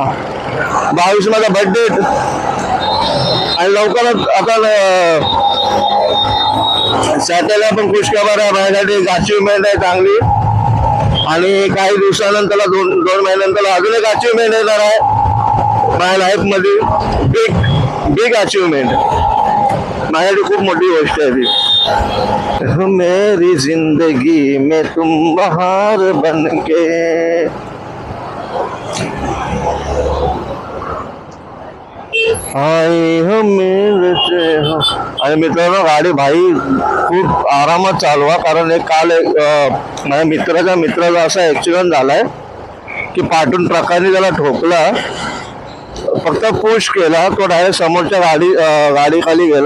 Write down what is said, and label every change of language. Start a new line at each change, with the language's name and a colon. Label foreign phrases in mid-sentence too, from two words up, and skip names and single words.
Marathi: 22 माझा बर्थडे आणि लवकरच आता सॅटरला पण खुशखबर आहे माझ्यासाठी, अचिव्हमेंट आहे चांगली. आणि काही दिवसानंतर 2 महिन्यानंतर अजून एक अचिव्हमेंट येणार आहे माझ्या लाईफ मध्ये.
English: big achievement,
Marathi: माझ्यासाठी खूप मोठी गोष्ट आहे ती.
Hindi: मेरी जिंदगी में तुम बहार बनके. आई हो मिळते हो.
Marathi: आणि मित्रांनो, गाडी भाई खूप आरामात चालवा, कारण काल माझ्या मित्राचा असा ऍक्सिडेंट झालाय की पाठून ट्रकाने त्याला ठोकला, फक्त पुश केला, तो डायरेक्ट समोरच्या गाडी खाली गेला.